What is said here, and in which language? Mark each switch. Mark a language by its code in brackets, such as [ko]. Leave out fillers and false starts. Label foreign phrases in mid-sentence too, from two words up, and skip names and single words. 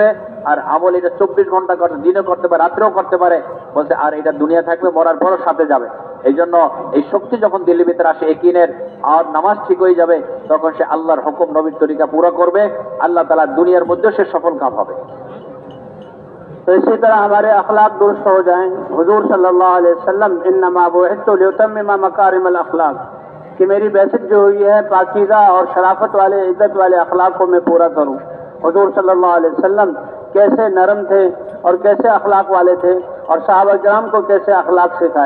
[bn] আর আমল এটা 24 ঘন্টা করতে, দিনও করতে পারে, রাত্রেও করতে পারে। বলছে আর এটা দুনিয়া থাকবে, মরার পরও সাথে যাবে। এই জন্য এই শক্তি যখন দিল্লির ভিতরে আসে ইয়াকিনের, আর নামাজ ঠিক হয়ে যাবে, তখন সে আল্লাহর হুকুম নবীর তরিকা পুরো করবে, আল্লাহ তাআলা দুনিয়ার মধ্যে সে সফল কাম হবে। [ur] تو اسی طرح ہمارے اخلاق درست ہو جائیں. حضور صلی اللہ علیہ وسلم [ar] انما بعثت لیتمم مکارم الاخلاق، [ur] کہ میری بعثت جو ہوئی ہے پاکیزہ اور شرافت والے، عزت والے اخلاق کو میں پورا کروں. حضور صلی اللہ علیہ وسلم کیسے نرم تھے اور کیسے اخلاق والے تھے، اور صحابہ کرام کو کیسے اخلاق سکھائے.